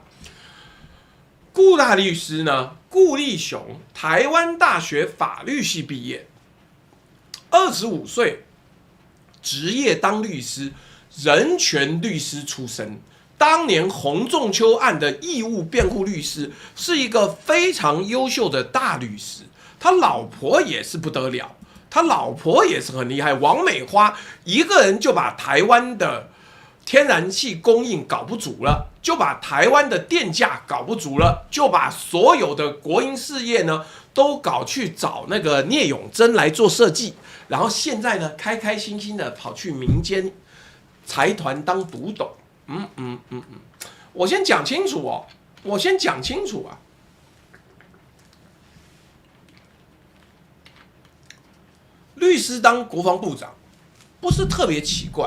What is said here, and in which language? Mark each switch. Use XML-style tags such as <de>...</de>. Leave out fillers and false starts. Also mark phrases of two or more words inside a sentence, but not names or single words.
<zh>顧大律師呢，顧立雄，台灣大學法律系畢業，25歲，職業當律師，人權律師出身。當年洪仲丘案的義務辯護律師，是一個非常優秀的大律師。他老婆也是不得了，他老婆也是很厲害。王美花一個人就把台灣的天然氣供應搞不足了，就把台灣的電價搞不足了，就把所有的國營事業呢都搞去找那個聶永真來做設計，然後現在呢開開心心的跑去民間財團當獨董。我先講清楚哦，我先講清楚啊。律師當國防部長不是特別奇怪。</zh>